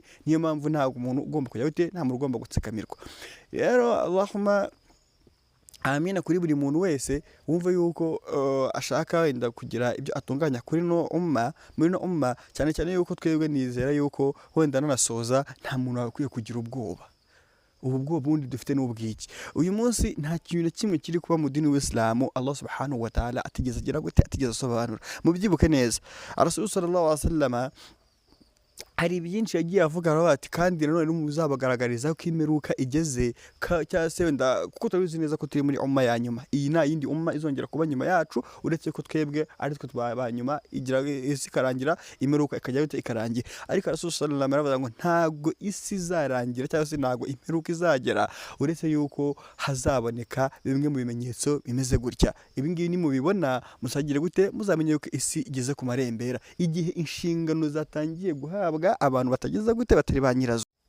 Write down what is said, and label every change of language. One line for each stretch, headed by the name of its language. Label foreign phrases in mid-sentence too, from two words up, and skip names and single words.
Kinyarwanda: Niyo mpamvu ntabwo umuntu ugomba kujya gute, nta muntu ugomba gutsikamirwa. Rero
Arabic: اللهم آمين
Kinyarwanda: kuri buri muntu wese wumva yuko ashaka wenda kugira ibyo atunganya kuri muri no umma, cyane cyane yuko twebwe nizera yuko wenda nanasoza nta muntu akwiye kugira ubwoba. Ubu bwoba bundi dufite n'ubwiki. Uyu munsi nta kintu na kimwe kiri kuba mu dini w'Islamu
Arabic: الله سبحانه وتعالى
Kinyarwanda: atigeze agira gute, atigeze asobanura. Mubyibuke neza,
Arabic: رسول صلى الله عليه وسلم
Kinyarwanda: hari byinshi yagiye avuga ati kandi nanone n'umuzabagaragariza ko imperuka igeze, cyangwa se wenda kuko turabizi neza ko turi muri umma ya nyuma. Iyi nta yindi umma izongera kuba nyuma yacu, uretse ko twebwe ari twe twaba nyuma, igira isi ikarangira, imperuka ikajya gute, ikarangira. Ariko
Arabic: رسول صلى الله عليه وسلم
Kinyarwanda: ngo ntabwo isi izarangira, cyangwa se ntabwo imperuka izagera, uretse yuko hazaboneka bimwe mu bimenyetso bimeze gutya. Ibi ngibi nimubibona musagire gute, muzamenye yuko isi igeze ku marembera, igihe inshingano zatangiye guhabwa abantu batageza gute, batari ba nyirazo.